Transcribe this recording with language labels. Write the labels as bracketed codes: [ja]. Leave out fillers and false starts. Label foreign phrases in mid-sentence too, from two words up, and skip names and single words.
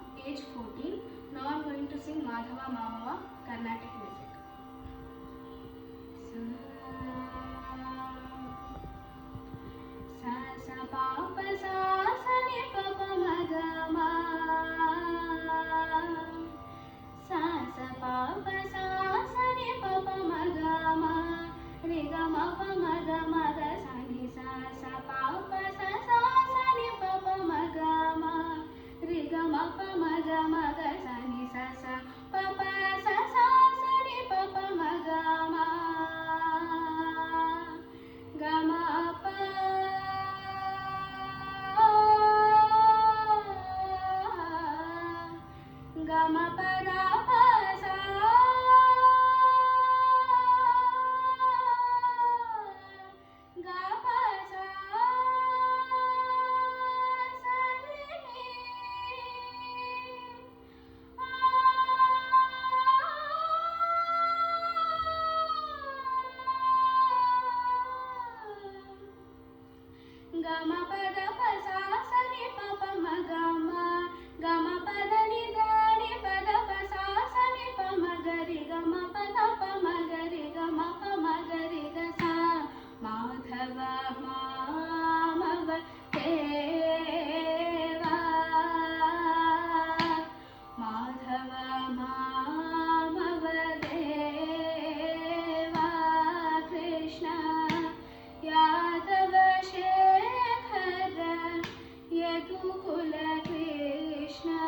[en] age 14. Now I am going to sing Madhava Mamava Carnatic music. Sa sa pa pa sa sa ni pa pa ma ga ma. Sa sa pa pa sa sa ni pa pa ma ga ma. Re ga ma pa ma ga sa ni sa sa pa pa sa sa sa ni pa pa ma ga ma. Re ga ma pa ma ga sa ni sa sa pa pa sa sa sa ni pa pa ma ga ma. Ga ma pa ga ma pa da pa sa ga pa sa sa ni ga ma pa da pa sa sa ni pa pa ma ga ma. Ga ma pa da ni da ni pa da pa sa sa ni pa ma ga re ga ma pa da pa ma ga re ga ma pa ma ga re ga sa. [sa] Madhava Mamava Deva, Madhava Mamava Deva, Krishna Yadava Shekhara Yadukula Krishna.